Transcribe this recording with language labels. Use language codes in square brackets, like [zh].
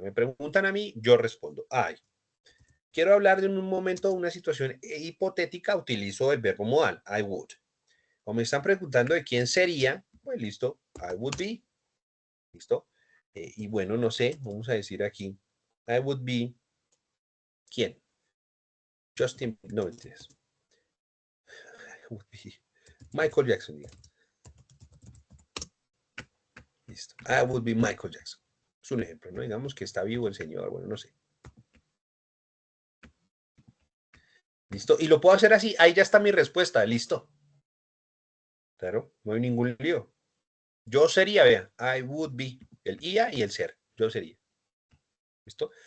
[es] Me preguntan a mí, yo respondo, ay. Quiero hablar de un momento, una situación hipotética, utilizo el verbo modal, [en] I would. [es] O me están preguntando de quién sería, pues listo, [en] I would be, [es] listo. Y bueno, no sé, vamos a decir aquí, [en] I would be, [es] ¿quién? Justin, no mentiras. [en] I would be Michael Jackson, diga. Listo, I would be Michael Jackson. [es] Es un ejemplo, ¿no? Digamos que está vivo el señor, bueno, no sé. Listo, y lo puedo hacer así, ahí ya está mi respuesta, listo. Claro, no hay ningún lío. Yo sería, vea, [en] I would be, [es] el IA y el ser, yo sería. ¿Listo?